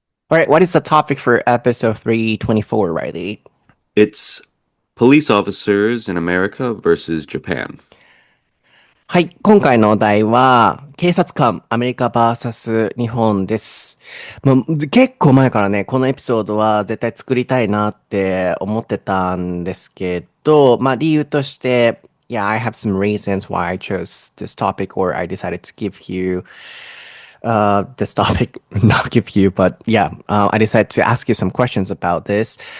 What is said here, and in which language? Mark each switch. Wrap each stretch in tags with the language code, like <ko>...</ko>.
<en>Alright, what is the topic for episode 324, Reilly? It's police officers in America versus Japan.</en> <ja>はい、今回のお題は、警察官、アメリカ vs 日本です。もう結構前からね、このエピソードは絶対作りたいなって思ってたんですけど、理由として、</ja> <en>Yeah, I have some reasons why I chose this topic or I decided to give you this topic, not give you, but yeah, I decided to ask you some questions about this.</en>